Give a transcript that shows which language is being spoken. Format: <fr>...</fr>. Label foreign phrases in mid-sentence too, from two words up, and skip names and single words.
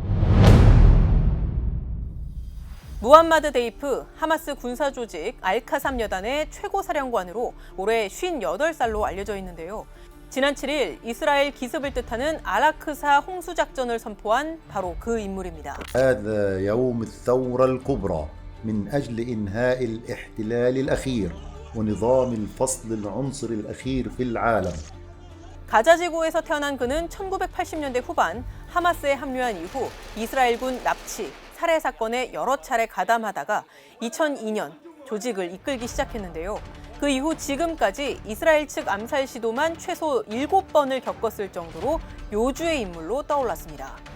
<ko>무함마드 데이프, 하마스 군사조직 알카삼 여단의 최고사령관으로 올해 58살로 알려져 있는데요. 지난 7일 이스라엘 기습을 뜻하는 아라크사 홍수작전을 선포한 바로 그 인물입니다.</ko> <ar>هذا يوم الثورة الكبرى من أجل إنهاء الاحتلال الأخير ونظام الفصل العنصري الأخير في العالم.</ar> <ko>가자 지구에서 태어난 그는 1980년대 후반 하마스에 합류한 이후 이스라엘군 납치, 살해 사건에 여러 차례 가담하다가 2002년 조직을 이끌기 시작했는데요. 그 이후 지금까지 이스라엘 측 암살 시도만 최소 7번을 겪었을 정도로 요주의 인물로 떠올랐습니다.</ko>